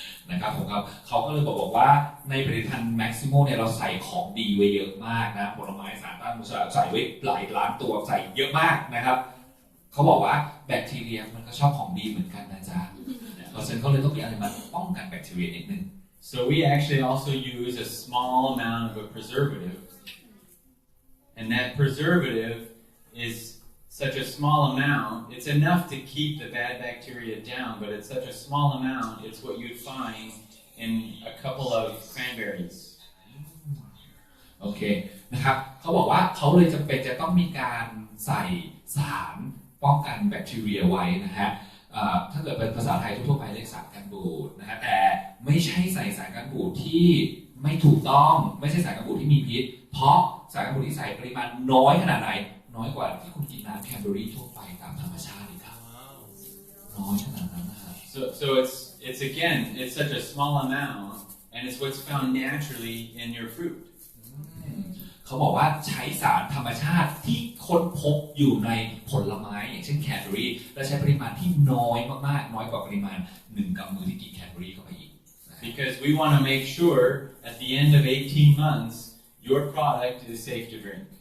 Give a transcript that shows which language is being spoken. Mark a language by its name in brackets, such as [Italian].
[Thai] นะครับผมครับเขาก็เลยบอกว่าในผลิตภัณฑ์ Maximol เนี่ยเราใส่ของดีไว้เยอะมากนะผลไม้สารต้านอนุมูลอิสระใส่ไว้หลายล้านตัวใส่เยอะมากนะครับเขาบอกว่าแบคทีเรียมันก็ชอบของดีเหมือนกันนะจ๊ะเพราะฉะนั้นเขาเลยต้องมีอะไรมาป้องกันแบคทีเรียนิดนึง [English] So we actually also use a small amount of a preservative and that preservative is such a small amount. It's enough to keep the bad bacteria down, but it's such a small amount. It's what you'd find in a couple of cranberries. [Thai] โอเคนะครับเขาบอกว่าเขาเลยจำเป็นจะต้องมีการใส่สารป้องกันแบคทีเรียไว้นะฮะถ้าเกิดเป็นภาษาไทยทั่วไปเรียกสารกันบูดนะฮะแต่ไม่ใช่ใส่สารกันบูดที่ไม่ถูกต้องไม่ใช่สารกันบูดที่มีพิษเพราะสารกันบูดที่ใส่ปริมาณน้อยขนาดไหนน้อยกว่าที่คุณกินน้ำแคนเบอรี่ทั่วไปตามธรรมชาติเลยครับน้อยขนาดนั้นนะครับ [English] So it's again it's such a small amount, and it's what's found naturally in your fruit. [Thai] เขาบอกว่าใช้สารธรรมชาติที่ค้นพบอยู่ในผลไม้อย่างเช่นแคนเบอรี่และใช้ปริมาณที่น้อยมากๆน้อยกว่าปริมาณ1 กำมือที่กินแคนเบอรี่เข้าไปอีก [English] Because we want to make sure at the end of 18 months your product is safe to drink.